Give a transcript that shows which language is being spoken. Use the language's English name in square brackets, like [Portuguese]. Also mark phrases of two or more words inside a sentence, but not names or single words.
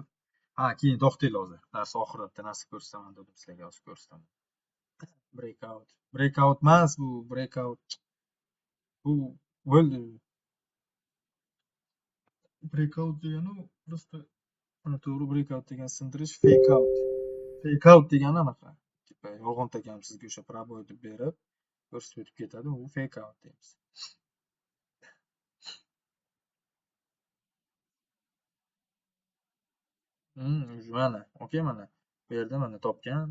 [Uzbek] Keyin to'xtanglar hozir. Dars oxiratda narsa ko'rsataman dedim sizlarga, hozir ko'rsataman. Breakout. Breakout emas bu, breakout. Bu bo'ldi. Breakout degani просто to'g'ri breakout degan sindirish, [English] fake out. Fake out [Uzbek] degani anaqa. Tipa yolg'on takam sizga o'sha proboy deb berib, ko'rsatib o'tib ketadi. U [English] fake out [Uzbek] deymiz. Mana, okey mana. Bu yerda mana topgan.